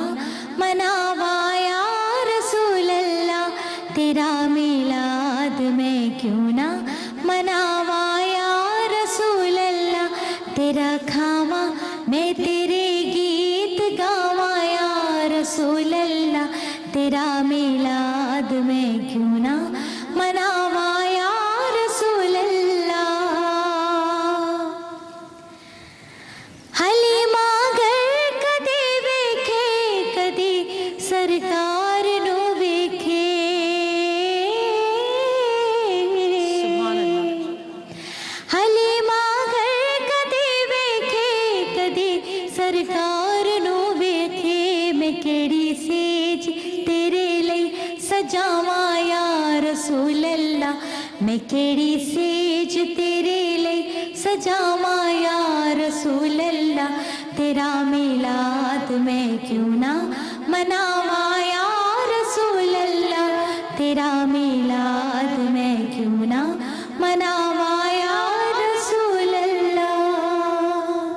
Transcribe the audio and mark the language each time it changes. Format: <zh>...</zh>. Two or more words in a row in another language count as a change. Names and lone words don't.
<pa>مناواں</pa> <ar>یا رسول اللہ,</ar> <pa>تیرا میلاد میں کیوں نہ مناواں</pa> <ar>یا رسول اللہ,</ar> <pa>تیرا کھاوا میں تیرے گیت گاواں</pa> <ar>یا رسول اللہ,</ar> <pa>تیرا میلاد میں کیوں نہ مناواں</pa> <ar>یا رسول اللہ.</ar> <pa>حلیمہ گر کدی ویکھے کدی سرکار نو ویکھے,</pa> <ar>سبحان اللہ.</ar> <pa>حلیمہ گر کدی ویکھے کدی سرکار نو ویکھے, میں کیڑی سیج تیرے لئی سجاواں</pa> <ar>یا رسول اللہ,</ar> <pa>میں کیڑی سیج تیرے لئی سجاواں</pa> <ar>یا رسول اللہ,</ar> <pa>تیرا میلاد میں کیوں نہ مناواں</pa> <ar>یا رسول اللہ,</ar> <pa>تیرا میلاد میں کیوں نہ مناواں</pa> <ar>یا رسول اللہ.</ar>